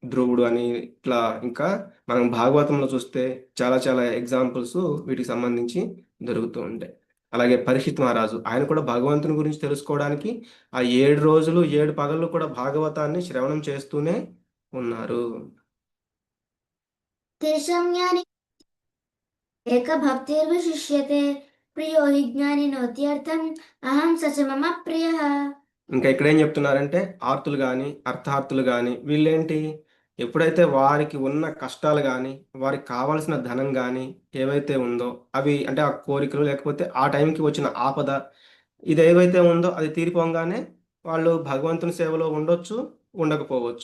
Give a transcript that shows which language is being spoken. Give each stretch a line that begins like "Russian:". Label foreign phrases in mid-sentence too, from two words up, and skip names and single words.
Telugu: ధ్రువుడు అని ఇట్లా ఇంకా మనం భాగవతంలో చూస్తే చాలా చాలా ఎగ్జాంపుల్స్ వీటికి సంబంధించి దొరుకుతూ ఉంటాయి. అలాగే పరీక్షిత్ మహారాజు ఆయన కూడా భగవంతుని గురించి తెలుసుకోవడానికి ఆ 7 రోజులు 7 పగళ్ళు కూడా భాగవతాన్ని శ్రవణం చేస్తూనే ఉన్నారు.
Sanskrit: तेषां ज्ञाने एकभक्तिर्विशिष्यते प्रियो हि ज्ञानिनोत्यर्थम् अहं स च मम प्रियः.
Telugu: ఇంకా ఇక్కడ ఏం చెప్తున్నారంటే ఆర్తులు కానీ అర్థార్థులు కానీ వీళ్ళేంటి, ఎప్పుడైతే వారికి ఉన్న కష్టాలు కానీ వారికి కావాల్సిన ధనం కానీ ఏవైతే ఉందో అవి అంటే ఆ కోరికలు లేకపోతే ఆ టైంకి వచ్చిన ఆపద ఇది ఏవైతే ఉందో అది తీరిపోగానే వాళ్ళు భగవంతుని సేవలో ఉండొచ్చు, ఉండకపోవచ్చు.